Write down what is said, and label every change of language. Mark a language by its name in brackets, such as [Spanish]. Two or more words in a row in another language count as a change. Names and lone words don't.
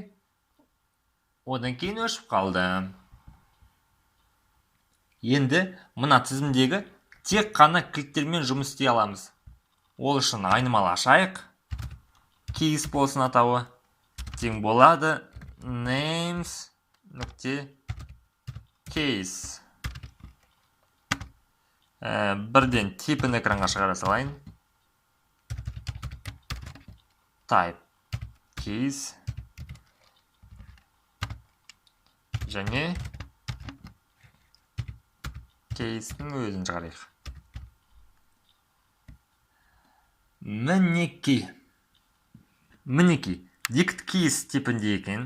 [Kazakh] Одан кейін өшіп қалды. Енді мына тізімдегі тек қана кілттермен жұмыс істей аламыз. Ол үшін айнымалы ашайық. Keys болсын атауы. Тең болады. [English] Names. Case. [Kazakh] Бірден типін экранға шығара салайын. [English] Type. Keys. [Kazakh] Және кейстің өзін шығарайық. Мінеки, [English] dict keys [Kazakh] типінде екен.